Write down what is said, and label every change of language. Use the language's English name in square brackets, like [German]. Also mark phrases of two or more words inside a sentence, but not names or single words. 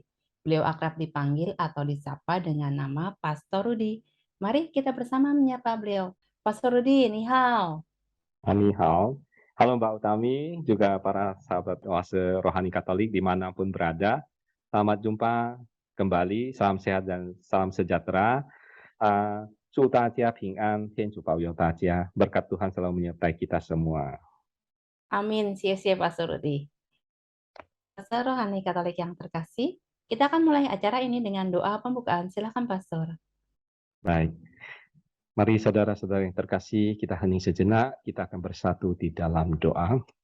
[Indonesian] Beliau akrab dipanggil atau disapa dengan nama Pastor Rudi. Mari kita bersama menyapa beliau. Pastor Rudi, [Chinese] 你好. 你好. [Indonesian] Halo Mbak Utami, juga para sahabat Oase Rohani Katolik dimanapun berada. Selamat jumpa kembali, salam sehat dan salam sejahtera. [Chinese] 祝大家平安，天主保佑大家， [Indonesian] berkat Tuhan selalu menyertai kita semua. Amin, sia-sia Pastor Rudi. Pastor Rohani Katolik yang terkasih, kita akan mulai acara ini dengan doa pembukaan. Silakan Pastor. Baik, mari saudara-saudara yang terkasih, kita hening sejenak, kita akan bersatu di dalam doa.